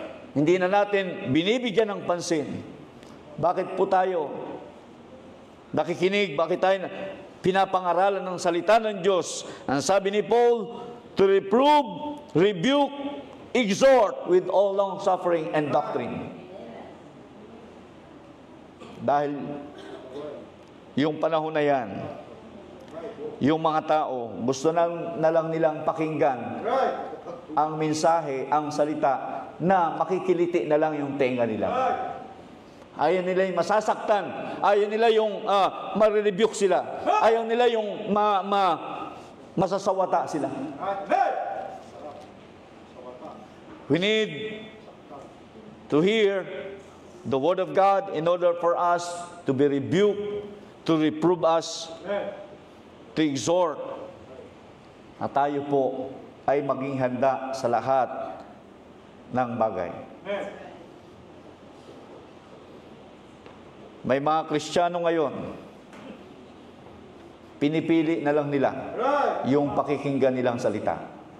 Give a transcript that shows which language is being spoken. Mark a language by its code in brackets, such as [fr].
[tl] Hindi na natin binibigyan ng pansin. Bakit po tayo nakikinig? Bakit tayo pinapangaralan ng salita ng Diyos? Ang sabi ni [en] Paul, to reprove, rebuke, exhort with all long suffering and doctrine. [tl] Dahil yung panahon na yan, yung mga tao, gusto na lang nilang pakinggan ang mensahe, ang salita, na makikiliti na lang yung tenga nila. Ayaw nila yung masasaktan. Ayaw nila yung marirebuke sila. Ayaw nila yung masasawata sila. [en] We need to hear the Word of God in order for us to be rebuked, to reprove us, to exhort. [tl] At tayo po ay maging handa sa lahat ng bagay. May mga Kristiyano ngayon, pinipili na lang nila yung pakikinggan nilang salita.